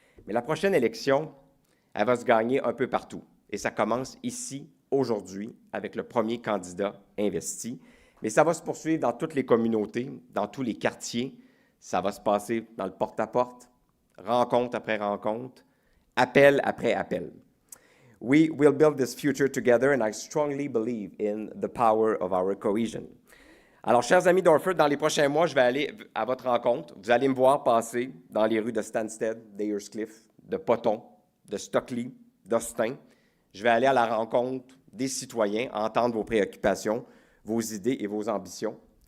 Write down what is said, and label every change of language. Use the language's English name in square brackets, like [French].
[French] Mais la prochaine élection, elle va se gagner un peu partout. Et ça commence ici, aujourd'hui, avec le premier candidat investi. Mais ça va se poursuivre dans toutes les communautés, dans tous les quartiers. Ça va se passer dans le porte-à-porte, rencontre après rencontre, appel après appel. [English] We will build this future together, and I strongly believe in the power of our cohesion. [French] Alors, chers amis d'Orford, dans les prochains mois, je vais aller à votre rencontre. Vous allez me voir passer dans les rues de Stansted, d'Ayercliff, de Potton, de Stockley, d'Austin. Je vais aller à la rencontre des citoyens, entendre vos préoccupations, vos idées et vos ambitions.